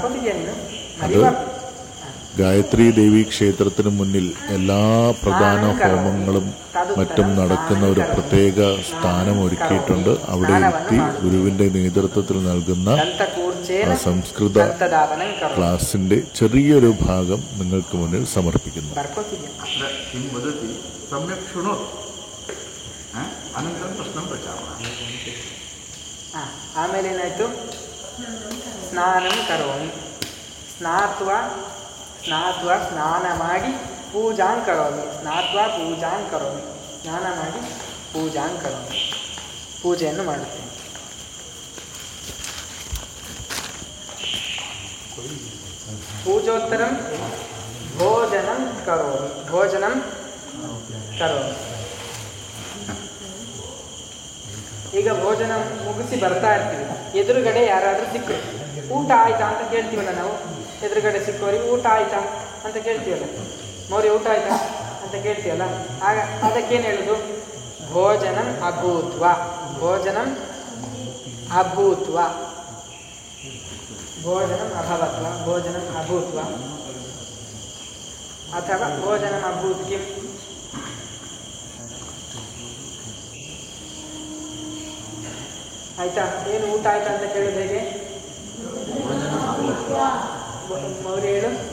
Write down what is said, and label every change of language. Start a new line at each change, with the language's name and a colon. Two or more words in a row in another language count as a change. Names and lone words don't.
Malayalam: അത് ഗായത്രി ദേവി ക്ഷേത്രത്തിന് മുന്നിൽ എല്ലാ പ്രധാന ഹോമങ്ങളും മറ്റും നടക്കുന്ന ഒരു പ്രത്യേക സ്ഥാനം ഒരുക്കിയിട്ടുണ്ട്. അവിടെ എത്തി ഗുരുവിന്റെ നേതൃത്വത്തിൽ നൽകുന്ന സംസ്കൃത ക്ലാസിന്റെ ചെറിയൊരു ഭാഗം നിങ്ങൾക്ക് മുന്നിൽ സമർപ്പിക്കുന്നു.
Kannada: ಆಮೇಲೆ ಏನಾಯ್ತು,
Sanskrit: ಸ್ನಾನಂ ಕರೋಮಿ, ಸ್ನಾತ್ವಾ
Kannada: ಸ್ನಾನ ಮಾಡಿ
Sanskrit: ಪೂಜಾಂ ಕರೋಮಿ, ಸ್ನಾತ್ವಾ ಪೂಜಾಂ ಕರೋಮಿ,
Kannada: ಸ್ನಾನ ಮಾಡಿ
Sanskrit: ಪೂಜಾಂ ಕರೋಮಿ,
Kannada: ಪೂಜೆಯನ್ನು ಮಾಡುತ್ತೇನೆ.
Sanskrit: ಪೂಜೋತ್ತರಂ ಭೋಜನಂ ಕರೋಮಿ, ಭೋಜನಂ ಕರೋಮಿ.
Kannada: ಈಗ ಭೋಜನ ಮುಗಿಸಿ ಬರ್ತಾ ಇರ್ತೀವಿ, ಎದುರುಗಡೆ ಯಾರಾದರೂ ಸಿಕ್ಕರು, ಊಟ ಆಯ್ತಾ ಅಂತ ಕೇಳ್ತೀವಲ್ಲ ನಾವು. ಎದುರುಗಡೆ ಸಿಕ್ಕವರಿಗೆ ಊಟ ಆಯ್ತಾ ಅಂತ ಕೇಳ್ತೀವಲ್ಲ, ಮೌರ್ಯ ಊಟ ಆಯ್ತಾ ಅಂತ ಕೇಳ್ತೀವಲ್ಲ. ಆಗ ಅದಕ್ಕೇನು ಹೇಳುದು?
Sanskrit: ಭೋಜನಂ ಅಭೂತ್ವ, ಭೋಜನಂ ಅಭೂತ್ವ, ಭೋಜನಂ ಅಭವತ್ವ, ಭೋಜನಂ ಅಭೂತ್ವ, ಅಥವಾ ಭೋಜನಂ ಅಭೂತ್ ಕಿಂ.
Kannada: ಆಯ್ತಾ? ಏನು ಊಟ ಆಯ್ತಾ ಅಂತ ಕೇಳೋದು ಹೇಗೆ? ಮೌರ್ಯ ಹೇಳು.